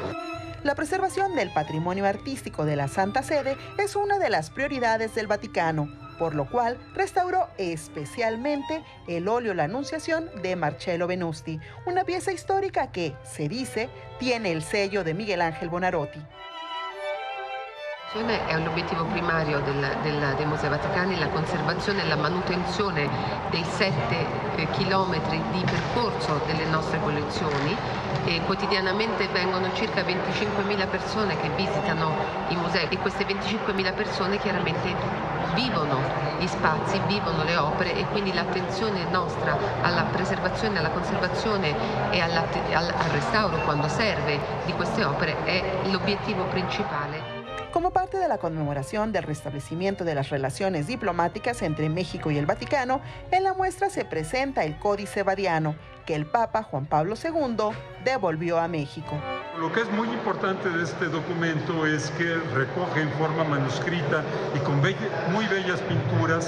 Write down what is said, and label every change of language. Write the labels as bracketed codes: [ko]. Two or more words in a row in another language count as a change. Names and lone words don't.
[es] La preservación del patrimonio artístico de la Santa Sede es una de las prioridades del Vaticano, por lo cual restauró especialmente el óleo La Anunciación de Marcello Venusti, una pieza histórica que, se dice, tiene el sello de Miguel Ángel Buonarroti. [it] È l'obiettivo primario dei Musei Vaticani la conservazione e la manutenzione dei 7 chilometri di percorso delle nostre collezioni e quotidianamente vengono circa 25.000 persone che visitano i musei e queste 25.000 persone chiaramente vivono gli spazi, vivono le opere e quindi l'attenzione nostra alla preservazione, alla conservazione e al restauro quando serve di queste opere è l'obiettivo principale. [es] Como parte de la conmemoración del restablecimiento de las relaciones diplomáticas entre México y el Vaticano, en la muestra se presenta el Códice Vadiano, que el Papa Juan Pablo II devolvió a México. Lo que es muy importante de este documento es que recoge en forma manuscrita y con muy bellas pinturas